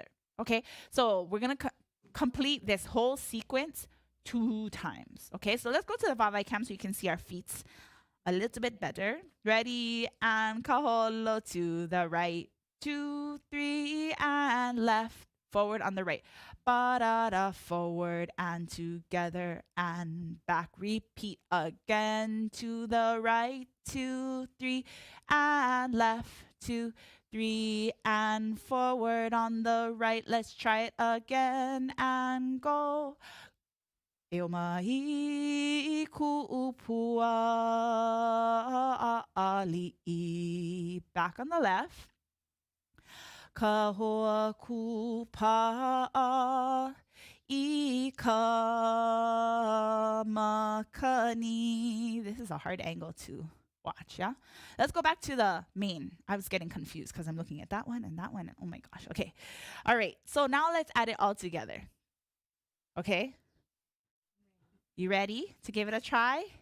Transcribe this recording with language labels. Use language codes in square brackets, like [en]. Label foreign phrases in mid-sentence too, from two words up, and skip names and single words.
[en] Okay, so we're going to complete this whole sequence 2 times. Okay, so let's go to the vavai cam so you can see our feet a little bit better. Ready, and kaholo to the right. 2, 3, and left. Forward on the right. Ba-da-da, forward and together and back. Repeat again. To the right. 2, 3, and left. 2, 3, and forward on the right. Let's try it again and go. [haw] Eomahi ku'upua ʻAʻaliʻi. [en] Back on the left. [haw] Kahoa kupa'a I ka makani. [en] This is a hard angle to watch, yeah? Let's go back to the main. I was getting confused because I'm looking at that one and that one. And oh my gosh, okay. All right, so now let's add it all together. Okay? You ready to give it a try?